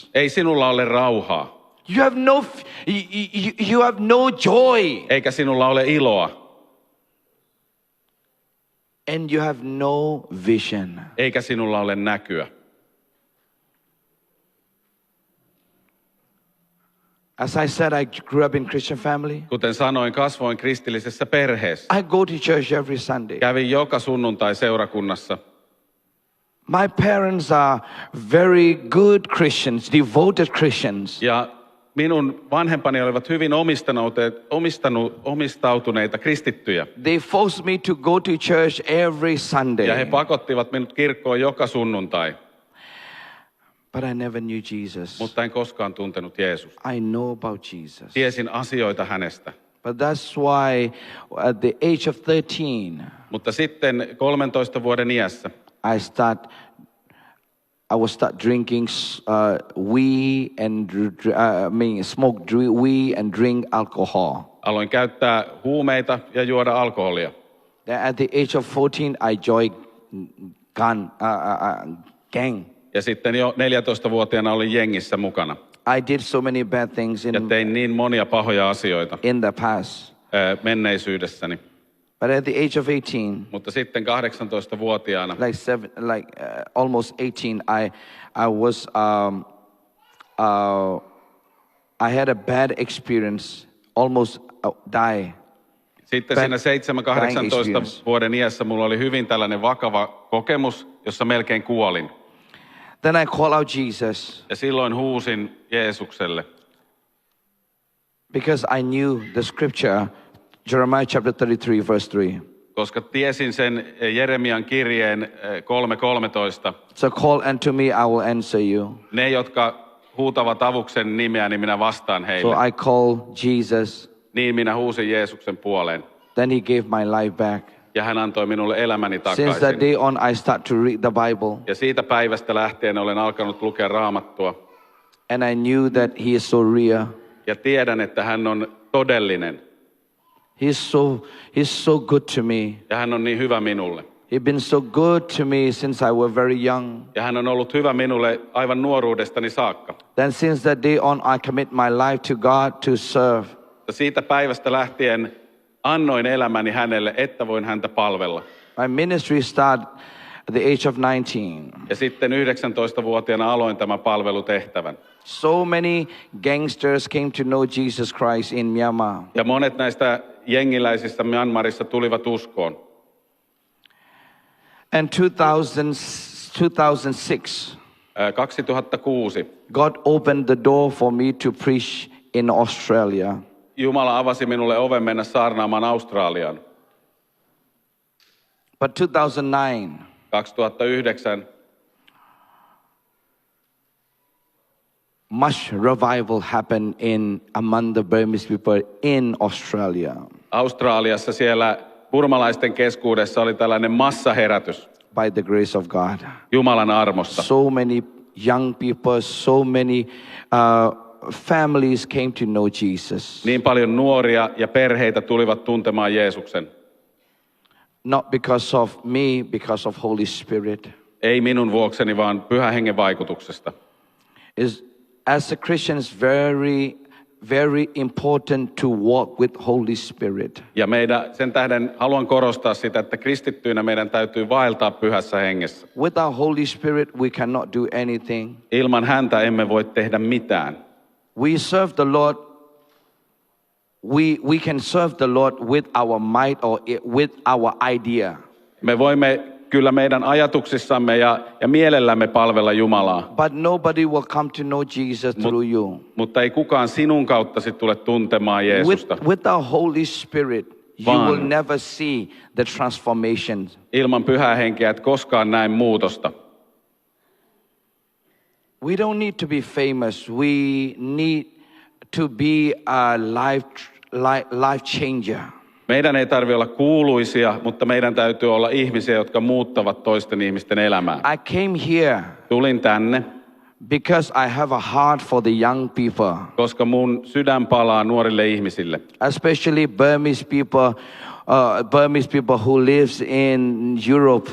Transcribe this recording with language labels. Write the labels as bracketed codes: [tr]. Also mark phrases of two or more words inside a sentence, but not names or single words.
[fi] ei sinulla ole rauhaa, [en] You have no joy, [fi] eikä sinulla ole iloa, [en] and you have no vision. [fi] eikä sinulla ole näkyä. [en] As I said, I grew up in Christian family. [fi] Kuten sanoin, kasvoin kristillisessä perheessä. [en] I go to church every Sunday. [fi] Kävin joka sunnuntai seurakunnassa. [en] My parents are very good Christians, devoted Christians. [fi] Ja minun vanhempani olivat hyvin omistautuneita kristittyjä. [en] They forced me to go to church every [fi] Ja he [en] Sunday. [fi] pakottivat minut kirkkoon joka sunnuntai. [en] But I never knew Jesus. [fi] Mutta en koskaan tuntenut Jeesusta. [en] I know about Jesus. [fi] Tiesin asioita hänestä. [en] But that's why at the age of 13, [fi] Mutta sitten 13 vuoden iässä [en] I was start drinking smoke weed and drink alcohol. [fi] aloin käyttää huumeita ja juoda alkoholia. [en] Then at the age of 14, I joined gang. [fi] Ja sitten jo 14-vuotiaana olin jengissä mukana. [en] I did so many bad things [fi] Ja tein niin monia pahoja asioita [en] in the past. [fi] menneisyydessäni. [en] But at the age of 18, [fi] Mutta sitten 18-vuotiaana, [en] almost 18, I had a bad experience, almost die. [fi] sitten siinä 7-18 vuoden iässä mulla oli hyvin tällainen vakava kokemus, jossa melkein kuolin. [en] Then I called out Jesus [fi] Ja silloin huusin Jeesukselle, [en] because I knew the scripture, Jeremiah chapter 33, verse 3. [fi] koska tiesin sen Jeremian kirjeen 3:13. [en] So call unto me, I will answer you. [fi] Ne, jotka huutavat avuksen nimeä, niin minä vastaan [en] So [fi] heille. [en] I called Jesus. [fi] Niin minä huusin Jeesuksen puoleen. [en] Then he gave my life back. [fi] Ja hän antoi minulle elämäni [en] Since that [fi] takaisin. [en] day on, I start to read the Bible. [fi] Ja siitä päivästä lähtien olen alkanut lukea Raamattua. [en] And I knew that he is so real. [fi] Ja tiedän, että hän on todellinen. [en] He's so good to me. [fi] Ja hän on niin hyvä minulle. [en] He's been so good to me since I was very young. [fi] Ja hän on ollut hyvä minulle aivan nuoruudestani saakka. [en] Then since that day on, I commit my life to God to serve. [fi] Ja siitä päivästä lähtien annoin elämäni hänelle, että voin häntä palvella. [en] My ministry started at the age of 19. [fi] Ja sitten 19-vuotiaana aloin tämän palvelutehtävän. [en] So many gangsters came to know Jesus Christ in Myanmar. [fi] Ja monet näistä jengiläisistä Myanmarissa tulivat uskoon. [en] And 2006, 2006 God opened the door for me to preach in Australia. [fi] Jumala avasi minulle oven mennä saarnaamaan Australiaan. [en] But 2009 much revival happened among the Burmese people in Australia. [fi] Australiassa siellä burmalaisten keskuudessa oli tällainen massaherätys [en] By the grace of God. [fi] Jumalan armosta. [en] So many young people, so many families came to know Jesus. [fi] Niin paljon nuoria ja perheitä tulivat tuntemaan Jeesuksen. [en] Not because of me, because of Holy Spirit. [fi] Ei minun vuokseni, vaan Pyhän Hengen vaikutuksesta. [en] As a Christian, it's very important to walk with Holy Spirit. [fi] Ja sen tähden haluan korostaa sitä, että kristittyinä meidän täytyy vaeltaa Pyhässä Hengessä. [en] Without Holy Spirit, we cannot do anything. [fi] Ilman häntä emme voi tehdä mitään. [en] We serve the Lord. We can serve the Lord with our might or with our idea. [fi] Me voimme kyllä meidän ajatuksissamme ja mielellämme palvella Jumalaa. [en] But nobody will come to know Jesus through you. [fi] Mutta ei kukaan sinun kauttasi tule tuntemaan Jeesusta. [en] Without Holy Spirit, you will never see the transformation. [fi] Ilman Pyhää Henkeä et koskaan näe muutosta. [en] We don't need to be famous. We need to be a life changer. [fi] Meidän ei tarvitse olla kuuluisia, mutta meidän täytyy olla ihmisiä, jotka muuttavat toisten ihmisten elämää. [en] I came here [fi] Tulin tänne, [en] because I have a heart for the young people. [fi] Koska mun sydän palaa nuorille ihmisille. [en] Especially Burmese people who lives in Europe.